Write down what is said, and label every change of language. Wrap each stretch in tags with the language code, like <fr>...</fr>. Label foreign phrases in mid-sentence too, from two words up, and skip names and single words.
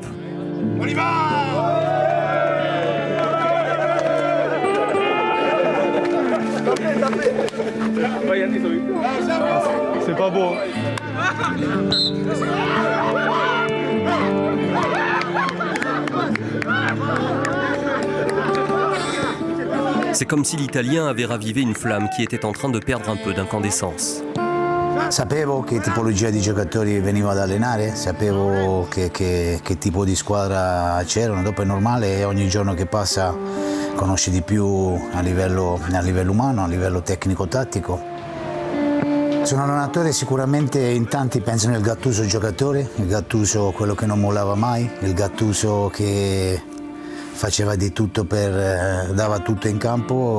<fr>On y va! C'est pas beau. C'est comme si l'Italien avait ravivé une flamme qui était en train de perdre un peu d'incandescence.</fr> <it>Sapevo che tipologia di giocatori venivo ad allenare, sapevo che tipo di squadra c'erano, dopo è normale, ogni giorno che passa conosci di più a livello umano, a livello tecnico-tattico. Sono un allenatore, sicuramente in tanti pensano il Gattuso giocatore, il Gattuso quello che non mollava mai, il Gattuso che faceva di tutto dava tutto in campo.</it>